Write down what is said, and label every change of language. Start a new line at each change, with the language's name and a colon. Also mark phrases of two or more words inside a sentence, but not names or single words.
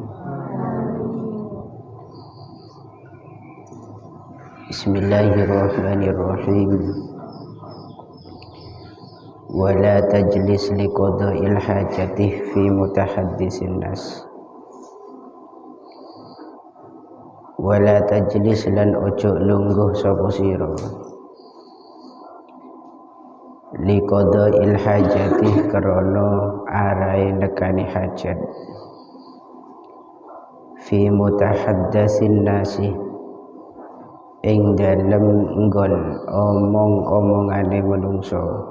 Arabic: بسم الله الرحمن الرحيم. ولا تجلس لقضاء الحاجة في متحدث الناس. ولا تجلس
Javanese: lan ojo lungguh sapa sira
Arabic: لقضاء الحاجة
Javanese: krana arahe nekani hajat
Arabic: في متحدث الناس
Javanese: ing dalem nggon omong-omongane manungsa